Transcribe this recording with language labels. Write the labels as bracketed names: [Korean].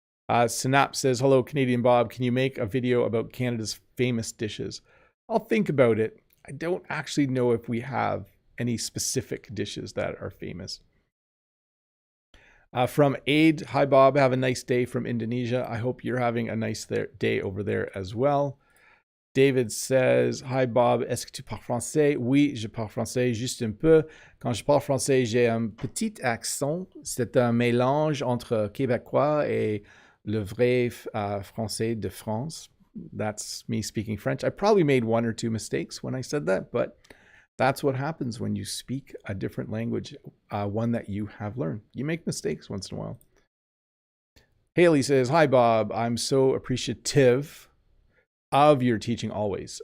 [English] Synap says, hello, Canadian Bob. Can you make a video about Canada's famous dishes? I'll think about it. I don't actually know if we have any specific dishes that are famous. From Aid, hi Bob, have a nice day from Indonesia. I hope you're having a nice day over there as well. David says, hi Bob, [French] est-ce que tu parles français? Oui, je parle français juste un peu. Quand je parle français, j'ai un petit accent. C'est un mélange entre québécois et le vrai français de France. [English] That's me speaking French. I probably made 1 or 2 mistakes when I said that, but that's what happens when you speak a different language, one that you have learned. You make mistakes once in a while. Haley says, hi, Bob. I'm so appreciative of your teaching always.